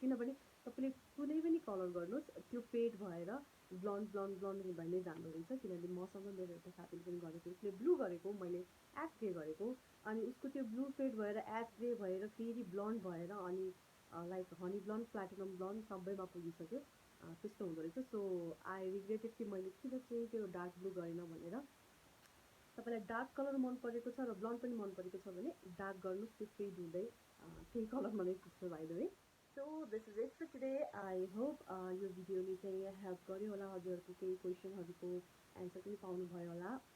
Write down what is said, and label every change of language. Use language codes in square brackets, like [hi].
[ne] किनभने तपाईँले कुनै पनि कलर गर्नुहोस् त्यो फेड भएर ब्लन्ड ब्लन्ड ब्लन्ड हुँदै नै जाँदो रहेछ। किनभने मसँग मेरो एउटा साथीले पनि गरेको, उसले ब्लू गरेको, मैले एस ग्रे गरेको, अनि उसको त्यो ब्लू फेड भएर एस ग्रे भएर फेरि ब्लन्ड भएर अनि like honey blonde platinum blonde सबैमा पुगिसक्यो, त्यस्तो हुँदो रहेछ। [en] so I regretted [ne] कि मैले किन चाहिँ त्यो डार्क ब्लू गरेन भनेर। तपाईँलाई डार्क कलर मन परेको छ र ब्लन्ड पनि मन परेको छ भने डार्क गर्नुहोस्, त्यो फेड हुँदै त्यही कलरमा नै पुग्छ [en] By the way. So this is it for today. I hope [ne] यो भिडियोले चाहिँ हेल्प गर्यो होला, हजुरहरूको केही क्वेसनहरूको एन्सर पनि पाउनुभयो होला।